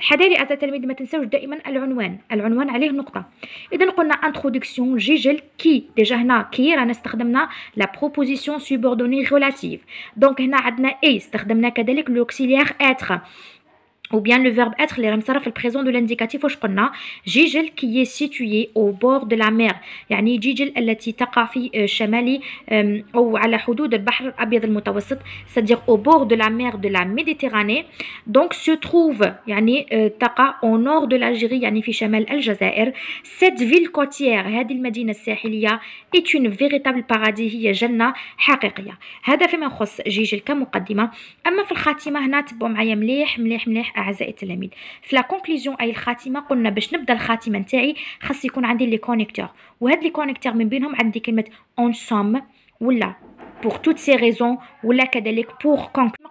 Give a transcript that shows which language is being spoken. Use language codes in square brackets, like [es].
[ar] حذاري أعزائي التلاميذ ما تنساوش دائما العنوان، العنوان عليه نقطة. إذا قلنا انتروداكسيون جيجل كي، ديجا هنا كي رانا استخدمنا لا بروبوزيسيون سوبوردوني ريلاتيف، دونك هنا عندنا اي استخدمنا كذلك لوكسيليير اتر. [fr] ou bien le verbe être [ar] اللي راه مصرف في البريزون دو لانديكاتيف. واش قلنا؟ جيجل [fr] qui est situé au bord de la mer، [ar] يعني جيجل التي تقع في شمال او على حدود البحر الابيض المتوسط، [fr] c'est-à-dire au bord de la mer de la Méditerranée. donc se trouve [ar] يعني تقع [fr] au nord de l'Algérie، [ar] يعني في شمال الجزائر. [fr] cette ville côtière، [ar] هذه المدينة الساحلية، [fr] est une véritable paradis، [ar] هي جنة حقيقية. هذا فيما يخص جيجل كمقدمة. اما في الخاتمة هنا تبعوا معايا مليح مليح مليح اعزائي التلاميذ. في لا كونكلوزيون اي الخاتمه، قلنا باش نبدا الخاتمه نتاعي خاص يكون عندي لي كونيكتور، وهاد لي كونيكتور من بينهم عندي كلمه اون سوم ولا [fr] pour toutes ces raisons [ar] ولا كذلك pour conclure.